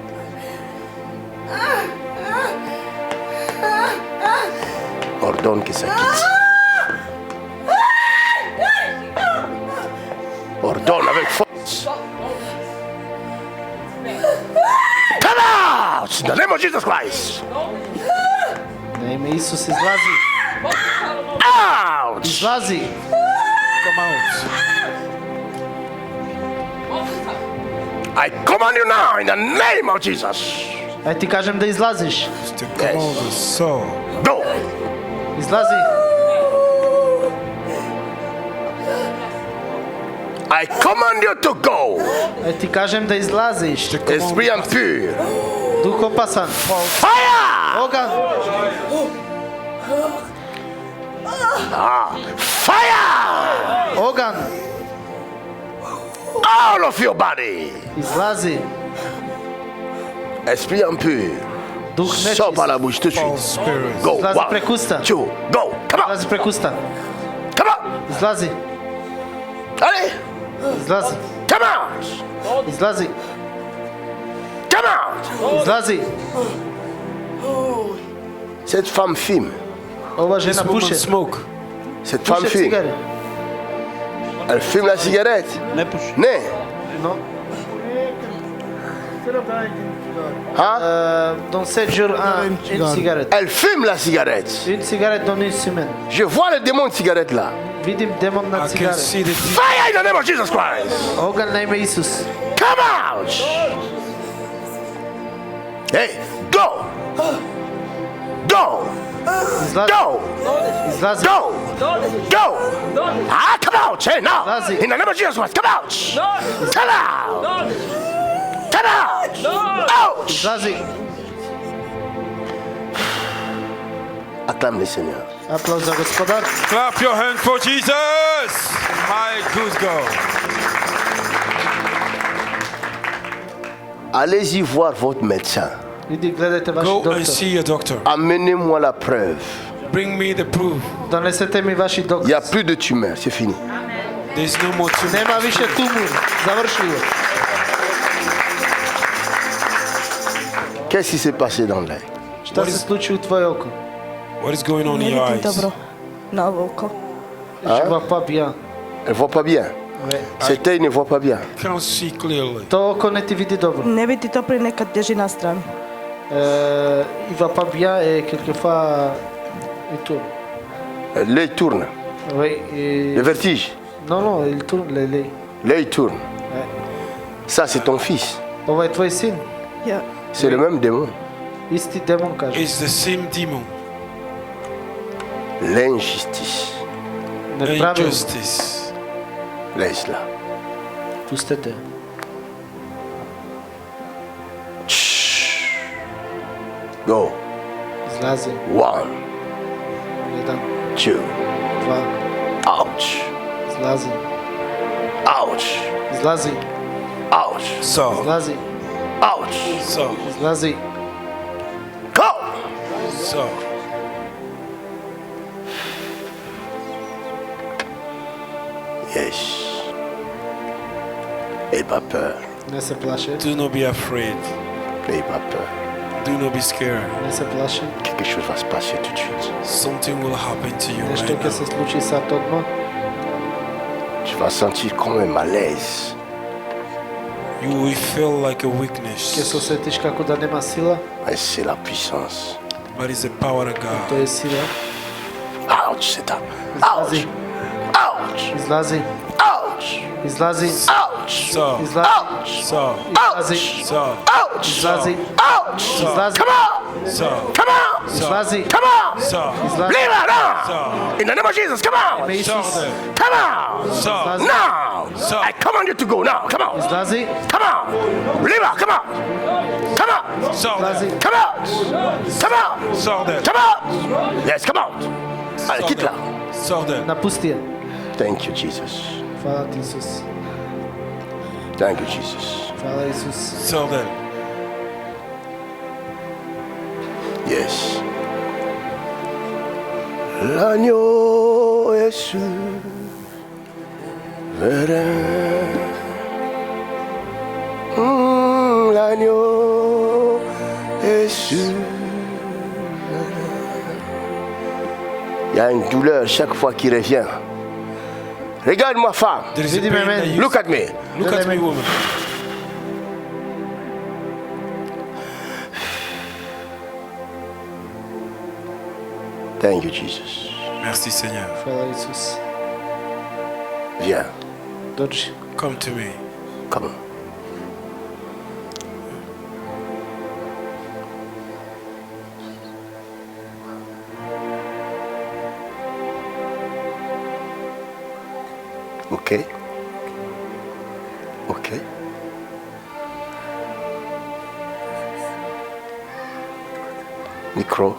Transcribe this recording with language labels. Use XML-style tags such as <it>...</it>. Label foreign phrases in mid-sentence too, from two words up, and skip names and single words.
<fr>Ordonne que ça quitte. Ordonne avec force.</fr> <en>Come out! In the name of Jesus Christ.</en> <bs>Na ime Isus izlazi.</bs> <en>Out!</en> <bs>Izlazi.</bs> <en>Come out. I command you now in the name of Jesus.</en> <bs>Aj ti kažem da izlaziš.</bs> <en>To come out. So, Go!</en> <bs>Izlazi.</bs> <en>I command you to go.</en> <bs>Aj ti kažem da izlaziš.</bs> <en>to come</en> <fr>Esprit</fr> <en>out.</en> <fr>impur.</fr> <bs>Duh opasan.</bs> <en>Fire!</en> <bs>Ogan.</bs> <en>Fire!</en> <bs>Ogan.</bs> <en>All of your body.</en> <bs>Izlazi.</bs> <fr>Esprit impur.</fr> <bs>Duh</bs> <fr>Sors par la</fr> <bs>nečist.</bs> <fr>bouche tout de</fr> <en>False</en> <fr>suite.</fr> <en>spirits. Go.</en> <bs>Izlazi</bs> <en>One,</en> <bs>preko usta.</bs> <en>two, go. Come on.</en> <bs>Izlazi preko usta.</bs> <en>Come on.</en> <bs>Izlazi.</bs> <fr>Allez.</fr> <bs>Izlazi.</bs> <en>Come out.</en> <bs>Izlazi.</bs> <en>Come out.</en> <bs>Izlazi.</bs> <fr>Cette femme fume.</fr> <bs>Ova</bs> <en>This</en> <bs>žena</bs> <en>woman</en> <bs>puše.</bs> <en>smoke.</en> <fr>Cette femme</fr> <bs>Puše</bs> <fr>fume.</fr> <bs>cigare.</bs> <fr>Elle fume la cigarette.</fr> <bs>Ne puši. Ne.</bs> <en>No.</en> <fr>Hein? Dans 7 jours, une cigarette. Elle fume la cigarette. Une cigarette dans une semaine. Je vois le démon de cigarette là.</fr> <bs>Vidim demon na</bs> <en>I can</en> <bs>cigaret.</bs> <en>see the Fire in the name of Jesus Christ.</en> <bs>Ogan na ime Isus.</bs> <en>Come out. Hey, go. Go.</en> <bs>Izlazi.</bs> <en>Go.</en> <bs>Izlazi.</bs> <en>Go. Go. Ah, come out. Hey, now. Lazy. In the name of Jesus Christ, come out. Come out. Come out. Out.</en> <bs>Izlazi.</bs> <fr>Acclame le Seigneur.</fr> <bs>Aplauz za gospodar.</bs> <en>Clap your hand for Jesus. My good God.</en> <fr>Allez-y voir votre médecin.</fr> <bs>Idi gledajte vaši</bs> <en>Go and</en> <bs>doktor.</bs> <en>see your doctor.</en> <fr>Amenez-moi la preuve.</fr> <en>Bring me the proof.</en> <bs>Donesete mi vaši</bs> <fr>Il n'y</fr> <bs>doktor.</bs> <fr>a plus de tumeur, c'est fini.</fr> <en>There's no more tumor.</en> <bs>Nema više tumor. Završio.</bs> <fr>Qu'est-ce qui s'est passé dans l'œil?</fr> <bs>Šta se sluči u tvoje oko?</bs> <en>What is going on</en> <bs>Ne</bs> <en>in your</en> <bs>vidim</bs> <en>eyes?</en> <bs>dobro na ovo oko.</bs> <fr>Je vois pas bien. Elle ne voit pas bien. Ouais. Cet œil ne voit pas bien.</fr> <en>Can't see clearly.</en> <bs>To oko ne ti vidi dobro. Ne vidi dobro i nekad bježi na stranu.</bs> <fr>Il va pas bien et quelquefois il tourne. L'œil tourne. Oui. Et... Le vertige. Non, il tourne l'œil. L'œil tourne. Ouais. Ça, c'est ton fils.</fr> <bs>Ovo je tvoj sin. Ja,</bs> <fr>C'est le même démon.</fr> <bs>Isti demon kaže.</bs> <en>It's the same demon.</en> <fr>L'injustice.</fr> <bs>Nepravilno.</bs> <en>Injustice.</en> <fr>Laisse-la.</fr> <bs>Pustite.</bs> <en>Go.</en> <bs>Izlazi. 1, 1, 2. 2.</bs> <en>Ouch.</en> <bs>Izlazi.</bs> <en>Ouch.</en> <bs>Izlazi.</bs> <en>Ouch. So,</en> <bs>Izlazi.</bs> <en>Ouch. so,</en> <bs>Izlazi.</bs> <en>Go. so. Yes.</en> <fr>N'aie pas peur.</fr> <bs>Ne se plaše.</bs> <en>Do not be afraid.</en> <fr>N'aie pas peur.</fr> <en>Do not be scared.</en> <bs>Ne se plaši.</bs> <fr>Quelque chose va se passer tout de suite.</fr> <en>Something will happen to you</en> <bs>Nešto</bs> <en>right</en> <bs>će se</bs> <en>now.</en> <bs>sluči sad odmah.</bs> <fr>Tu vas sentir comme un malaise.</fr> <en>You will feel like a</en> <bs>Će se</bs> <en>weakness,</en> <bs>osjetiš kako da nema sila.</bs> <fr>Mais c'est la puissance.</fr> <en>but it's the power of</en> <bs>To</bs> <en>God.</en> <bs>je sila.</bs> <fr>Ouch, c'est ça.</fr> <bs>Izlazi.</bs> <en>Ouch. Ouch.</en> <bs>Izlazi.</bs> <en>Ouch.</en> <bs>Izlazi.</bs> <en>Ouch. So,</en> <bs>Izlazi.</bs> <en>so, Izlazi. so, Ouch.</en> <bs>Izlazi.</bs> <en>Ouch.</en> <bs>Izlazi.</bs> <en>Come on. so, Come on.</en> <bs>Izlazi.</bs> <en>Come on. so,</en> <bs>Izlazi.</bs> <en>Leave her now. so, In the name of Jesus, come on.</en> <bs>Ime</bs> <en>so,</en> <bs>Isus.</bs> <en>Come on. so, Now. So. I command you to go now. Come on.</en> <bs>Izlazi.</bs> <en>Come on. Leave her. Come on. Come on. so,</en> <bs>Izlazi.</bs> <en>Come out. Come out. so there, Come out. Yes, come out.</en> <fr>Allez, quitte-la.</fr> <en>so there.</en> <bs>Napusti je.</bs> <en>Thank you, Jesus.</en> <bs>Hvala ti Isus.</bs> <en>Thank you, Jesus.</en> <bs>Hvala Isus.</bs> <en>So there. Yes.</en> <fr>L'agneau est souverain. L'agneau est souverain. Il y a une douleur chaque fois qu'il revient. Regarde ma femme.</fr> <en>There is a</en> <bs>Vidi</bs> <en>pain</en> <bs>me meni.</bs> <en>that you Look at me. look at me, woman. Thank you, Jesus.</en> <fr>Merci Seigneur.</fr> <bs>Hvala Isus.</bs> <fr>Viens.</fr> <bs>Dođi.</bs> <en>Come to me. Come on. Ok. Ok. Micro.</en>